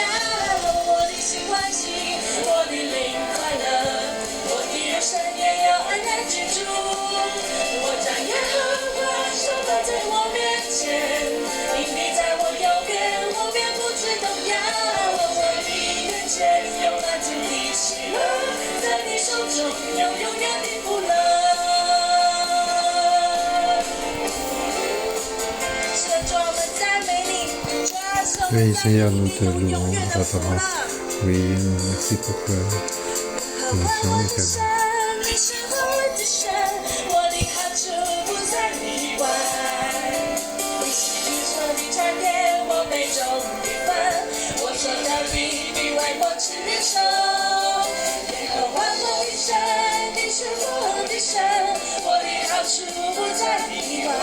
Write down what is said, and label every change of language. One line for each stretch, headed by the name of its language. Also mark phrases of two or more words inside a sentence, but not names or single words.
Chinese: 我的心欢喜，我的灵快乐，我的肉身也要安然居住。我将耶和华常摆在我面前，因你在我右边，我便不致动摇。我的面前有满足的喜乐，在你手中有永远的福乐。
French: Oui, Seigneur, nous te louons, Papa. Oui, nous merci pour l'émission également.
Chinese: 你是我的神，我的好处不在你外。你是我的产业，我杯中的分。我所得的，你为我承受。耶和华我的神，你是我的神，我的好处不在你外。